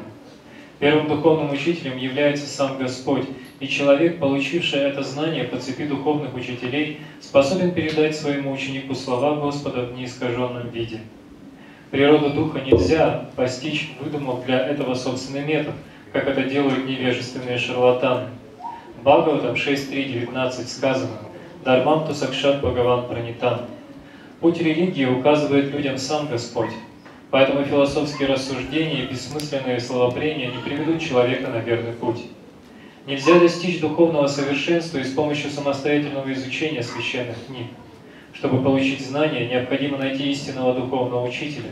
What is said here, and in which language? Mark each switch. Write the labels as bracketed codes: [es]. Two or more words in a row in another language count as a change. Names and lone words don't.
[ru] Первым духовным учителем является сам Господь, и человек, получивший это знание по цепи духовных учителей, способен передать своему ученику слова Господа в неискаженном виде. Природу духа нельзя постичь, выдумав для этого собственный метод, как это делают невежественные шарлатаны. В Бхагаватам 6.3.19 сказано [sa] «धर्मं तु साक्षात् भगवत् प्रणीतम्». [ru] Путь религии указывает людям сам Господь, поэтому философские рассуждения и бессмысленные словопрения не приведут человека на верный путь. Нельзя достичь духовного совершенства и с помощью самостоятельного изучения священных книг. Чтобы получить знания, необходимо найти истинного духовного учителя.